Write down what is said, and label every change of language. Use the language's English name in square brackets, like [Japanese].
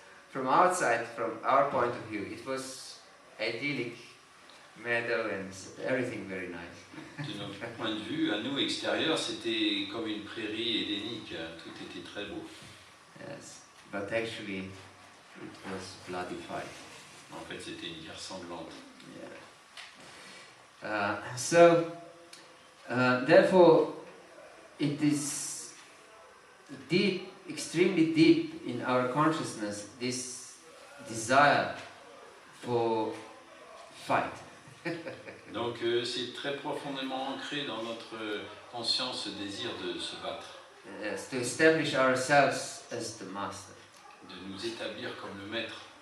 [English] From outside, from our point of view, it was idyllic meadow and everything very nice. [French] De notre point de vue, à nous extérieurs, c'était comme une prairie édénique, tout était très beau. [English] Yes, but actually it was bloody fight. [French] En fait, c'était une guerre sanglante. Yeah. [English] Therefore, it is deep, extremely deep in our consciousness, this desire for fight. [French] Donc c'est très profondément ancré dans notre conscience ce désir de se battre, [English] Yes, to establish ourselves as the master. [French] de nous établir comme le maître.